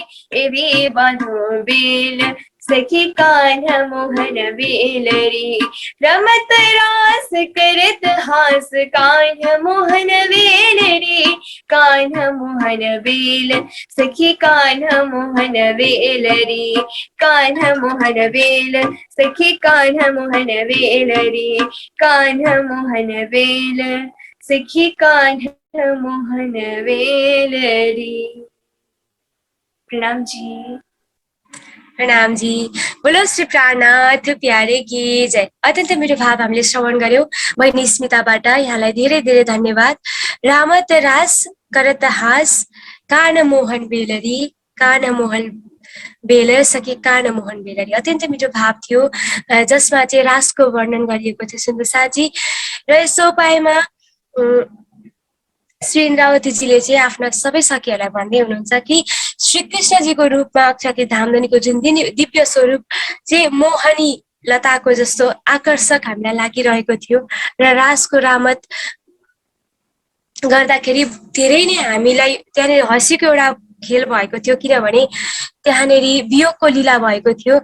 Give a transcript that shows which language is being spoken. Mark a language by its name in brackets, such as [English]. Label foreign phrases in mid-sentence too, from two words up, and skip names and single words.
[Gujarati] એવી બાંધો બેલ સખી કાન્હા મોહન બેલ રે રમત રાસ કરત હાસ કાન્હા મોહન બેલ રે કાન્હા મોહન બેલ સખી કાન્હા મોહન બેલ રે કાન્હા મોહન બેલ સખી કાન્હા મોહન બેલ રે કાન્હા મોહન બેલ સખી કાન્હા મોહન બેલ રે। [Hindi] प्रणाम जी। प्रणाम जी। बोलो श्री प्राणनाथ प्यारे की जय। [Nepali] अत्यन्त मेरो भाव हामीले श्रवण गर्यौं बहिनी स्मिताबाट, यहाँलाई धेरै धेरै धन्यवाद। [Gujarati] રામત રાસ કરત હાસ કાન મોહન બેલરી કાન મોહન બેલ સકે કાન મોહન બેલરી, [Nepali] अत्यन्त मिठो भाव थियो जसमा चाहिँ रासको वर्णन गरिएको थियो सुन्दर साजी। र यस उपायमा श्री इन्द्रावतीजीले चाहिँ आफ्ना सबै सखीहरूलाई भन्दै हुनुहुन्छ कि श्री कृष्णजीको रूपमा अक्षती धामधनीको जुन दिव्य स्वरूप चाहिँ मोहनी लताको जस्तो आकर्षक हामीलाई लागिरहेको थियो र रासको रामत गर्दाखेरि धेरै नै हामीलाई त्यहाँनिर हँसीको एउटा खेल भएको थियो, किनभने त्यहाँनिर वियोगको लीला भएको थियो।